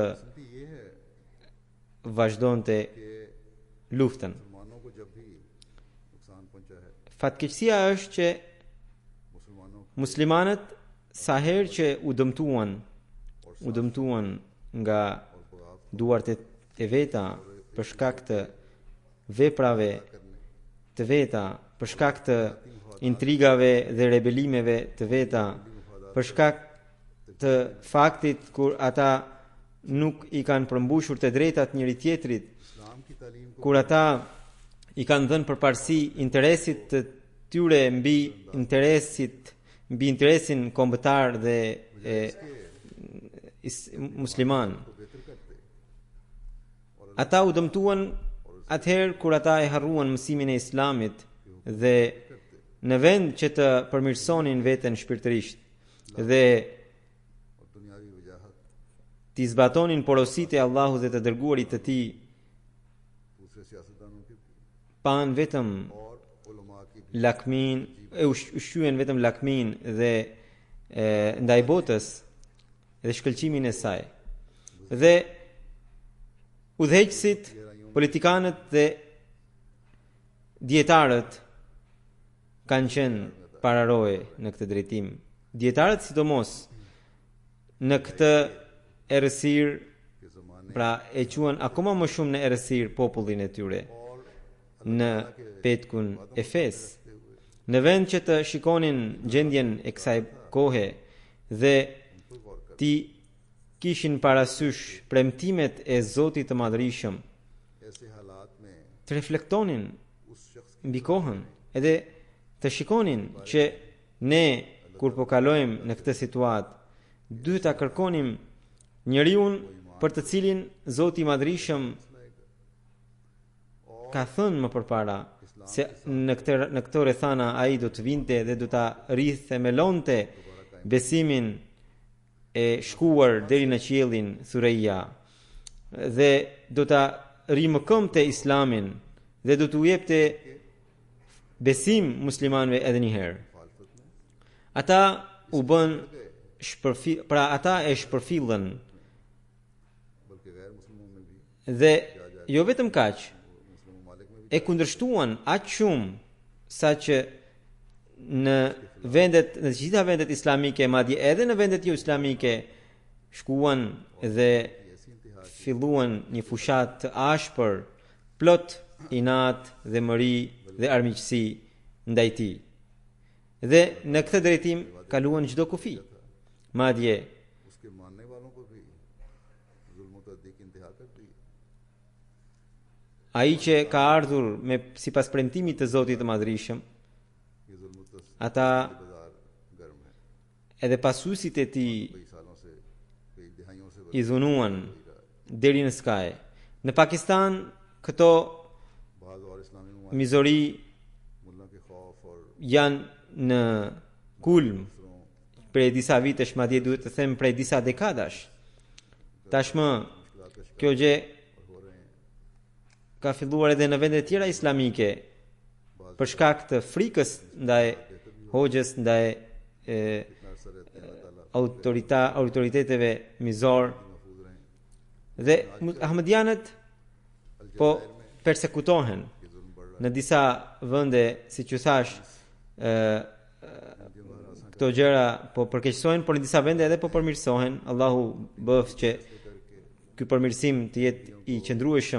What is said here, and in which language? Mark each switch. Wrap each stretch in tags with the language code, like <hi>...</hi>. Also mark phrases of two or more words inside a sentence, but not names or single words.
<ur>کہ یہ ہے</ur> <sq>vazhdonte</sq> <ur>कि</ur> <sq>luftën.</sq> <ur>مسلمانوں کو جب بھی نقصان پہنچا ہے,</ur> <sq>Fatkeqësia është që</sq> <ur>मुसलमानों</ur> <sq>muslimanët sa herë që u dëmtuan nga duart e veta për shkak të veprave të veta, për shkak të intrigave dhe rebelimeve të veta, për shkak të faktit kur ata nuk i kanë përmbushur të drejtat njëri tjetrit,</sq> <ur>اسلام کی تعلیم کو</ur> <sq>kur ata i kanë dhënë përparësi interesit të tyre mbi interesin kombëtar dhe musliman.</sq> <ur>بہتر کرتے</ur> <sq>Ata u dëmtuan atëherë kur ata e harruan mësimin e islamit dhe në vend që të përmirësonin veten shpirtërisht dhe</sq> <ur>اور دنیاوی وجاہت</ur> <sq>t'i zbatonin porositë e Allahut dhe të dërguarit të tij,</sq> <ur>دوسرے سیاستدانوں کی بھی</ur> <sq>pan vetëm</sq> <ur>اور علما کی بھی</ur> <sq>lakmin, ushqyen vetëm lakmin dhe ndaj botës dhe shkëlqimin e saj. Dhe udhëheqësit, politikanët dhe dietarët kanë qenë pararoje në këtë drejtim. Dietarët sidomos në këtë errësirë,</sq> <ur>کے زمانے</ur> <sq>pra e quan akoma më shumë në errësirë popullin e tyre në petkun e fesë. Në vend që të shikonin gjendjen e kësaj kohe dhe ti kishin parasysh premtimet e Zotit të Madhërisëm,</sq> <ur>ایسے حالات میں</ur> <sq>të reflektonin</sq> <ur>اس شخص</ur> <sq>mbi kohën edhe të shikonin që ne kur po kalojmë në këtë situatë duhet ta kërkonim njeriu për të cilin Zoti i Madhërisëm ka thënë më përpara se në këtë rrethana ai do të vinte dhe do ta rithemelonte besimin e shkuar deri në qiellin Thureia dhe do ta rimëkëmte islamin dhe do t'u jepte besim muslimanëve edhe një herë. Ata u bën pra ata e shpërfillën</sq> <ur>بلکہ غیر مسلموں میں بھی</ur> <sq>dhe jo vetëm kaq,</sq> <ur>مسلم ممالک میں بھی</ur> <sq>e kundërshtuan aq shumë sa që në vendet, në të gjitha vendet islamike, madje edhe në vendet jo islamike, shkuan dhe</sq> <ur>ایسی انتہا</ur> <sq>filluan një fushat të ashpër, plot inat dhe mëri dhe armiqësi ndaj tij. Dhe në këtë drejtim kaluan çdo kufi. Madje</sq> <ur>اسکے ماننے والوں کو بھی ظلم و تعدی کی انتہا کر دی.</ur> <sq>ai që ka ardhur me sipas premtimit të Zotit të Madhërisëm,</sq> <ur>یہ ظلم و تعدی</ur> <sq>ata</sq> <ur>بازار گرم ہے,</ur> <sq>edhe pasuesit e tij</sq> <ur>کئی سالوں سے کئی دہائیوں سے</ur> <sq>i dhunuan deri në skaj. Në Pakistan këto</sq> <ur>بعض اور اسلامی ممالک</ur> <sq>mizori</sq> <ur>ملا کے خوف اور</ur> <sq>janë në kulm</sq> <ur>दूसरों</ur> <sq>prej disa vitesh, madje duhet të them prej disa dekadash. Tashmë</sq> <ur>مشکلات کا شکار</ur> <sq>kjo gjë</sq> <ur>ہو رہے ہیں.</ur> <sq>ka filluar edhe në vende tjera islamike për shkak të frikës ndaj hoxhës, ndaj</sq> <ur>اتنا عرصہ رہتے ہیں اللہ تعالیٰ</ur> <sq>autoriteteve mizor</sq> <ur>محفوظ رہیں.</ur> <sq>dhe ahmedianët po persekutohen</sq> <ur>یہ ظلم بڑھ رہا</ur> <sq>në disa vende, siç ju thash, këto gjëra po përkeqësohen, por në disa vende edhe po përmirësohen. Allahu bëft që ky përmirësim të jetë i qëndrueshëm.</sq>